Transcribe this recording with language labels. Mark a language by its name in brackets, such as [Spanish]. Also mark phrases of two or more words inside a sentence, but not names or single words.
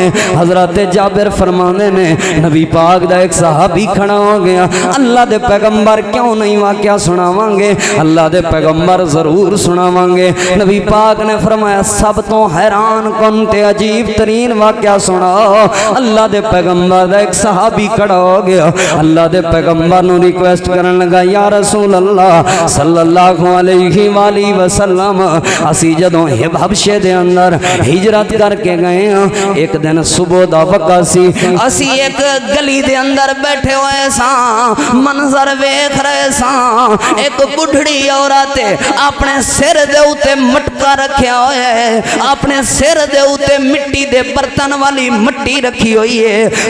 [Punjabi] ਹਜ਼ਰਤ ਜਾਬਿਰ ਫ਼ਰਮਾਣੇ ਨੇ ਨਬੀ ਪਾਕ ਦਾ ਇਕ ਸਹਾਬੀ ਖੜ੍ਹਾ ਹੋ ਗਿਆ, ਅੱਲਾਹ ਦੇ ਪੈਗ਼ੰਬਰ ਕਿਉਂ ਨਹੀਂ ਵਾਕਿਆ ਸੁਣਾਵਾਂਗੇ? ਅੱਲਾਹ ਦੇ ਪੈਗ਼ੰਬਰ ਜ਼ਰੂਰ ਸੁਣਾਵਾਂਗੇ। ਨਬੀ ਪਾਕ ਨੇ ਫ਼ਰਮਾਇਆ ਸਬ ਤੋ ਹੈਰਾਨ ਕਨ ਤੇ ਅਜੀਬ ਤਰੀਨ ਵਾਕਿਆ ਸੁਣਾਓ। ਅੱਲਾਹ ਦੇ ਪੈਗ਼ੰਬਰ ਦਾ ਇਕ ਸਹਾਬੀ ਖੜ੍ਹਾ ਹੋ ਗਿਆ, ਅੱਲਾਹ ਦੇ ਪੈਗ਼ੰਬਰ ਨੂੰ ਰਿਕੁਐਸਟ ਕਰਨ ਲੱਗਾ [Arabic] يا رسول الله صلى الله عليه وسلم, [Punjabi] ਅਸੀ ਜਦੋਂ ਹਬਸ਼ੇ ਦੇ ਅੰਦਰ ਹਿਜਰਤ ਕਰਕੇ ਗਏ ਹਾਂ, ਇਕ ਦਿਨ ਸੁਬ੍ਹਾ ਦਾ ਵਕਤ ਸੀ, ਅਸੀ ਇਕ ਗਲੀ ਦੇ ਅੰਦਰ ਬੈਠੇ ਹੋਏ ਸਾਂ, ਮੰਜ਼ਰ ਵੇਖ ਰਹੇ ਸਾਂ, ਇਕ ਬੁੱਢੜੀ ਔਰਤ ਅਪਣੇ ਸਿਰ ਦੇ ਉੱਤੇ ਮਟਕਾ ਰੱਖਿਆ ਹੋਇਆ ਹੈ, ਅਪਣੇ ਸਿਰ ਦੇ ਉੱਤੇ ਮਿੱਟੀ ਦੇ ਬਰਤਨ ਵਾਲੀ ਮਿੱਟੀ ਰੱਖੀ ਹੋਈ ਹੈ।